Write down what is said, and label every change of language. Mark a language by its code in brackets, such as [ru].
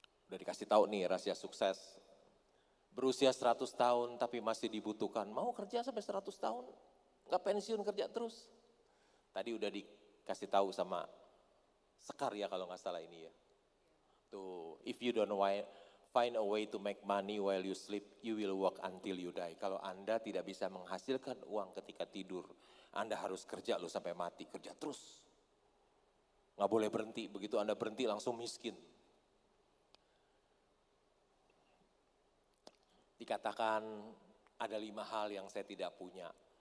[id] Udah dikasih tahu nih rahasia sukses, berusia 100 tahun tapi masih dibutuhkan, mau kerja sampai 100 tahun? Nggak pensiun kerja terus. Tadi udah dikasih tahu sama Sekar ya kalau nggak salah ini ya. [en] Tuh, if you don't find a way to make money while you sleep, you will work until you die. [id] Kalau Anda tidak bisa menghasilkan uang ketika tidur, Anda harus kerja loh sampai mati, kerja terus. Nggak boleh berhenti, begitu Anda berhenti langsung miskin. Dikatakan ada 5 hal yang saya tidak punya.